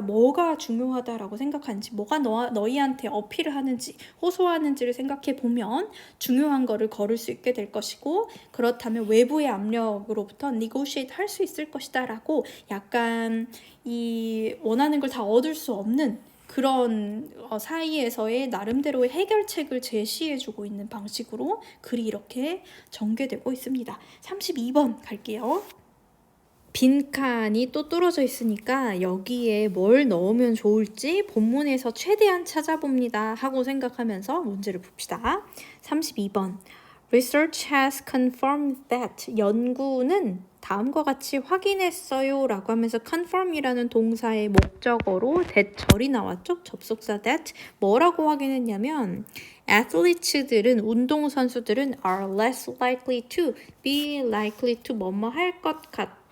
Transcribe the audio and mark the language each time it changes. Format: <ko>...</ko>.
<ko>뭐가 중요하다라고 생각하는지, 뭐가 너희한테 어필을 하는지, 호소하는지를 생각해 보면 중요한 거를 걸을 수 있게 될 것이고, 그렇다면 외부의 압력으로부터 negotiate 할 수 있을 것이다 라고 약간 이 원하는 걸 다 얻을 수 없는 그런 사이에서의 나름대로의 해결책을 제시해주고 있는 방식으로 글이 이렇게 전개되고 있습니다. 32번 갈게요. 빈칸이 또 뚫어져 있으니까 여기에 뭘 넣으면 좋을지 본문에서 최대한 찾아봅니다 하고 생각하면서 문제를 봅시다. 32번.</ko> <en>Research has confirmed that.</en> <ko>연구는 다음과 같이 확인했어요 라고 하면서 confirm이라는 동사의 목적어로 that절이 나왔죠. 접속사 that. 뭐라고 확인했냐면 athletes들은, 운동선수들은</ko> <en>are less likely to,</en> <ko>be likely to 뭐뭐 할 것 같다</ko>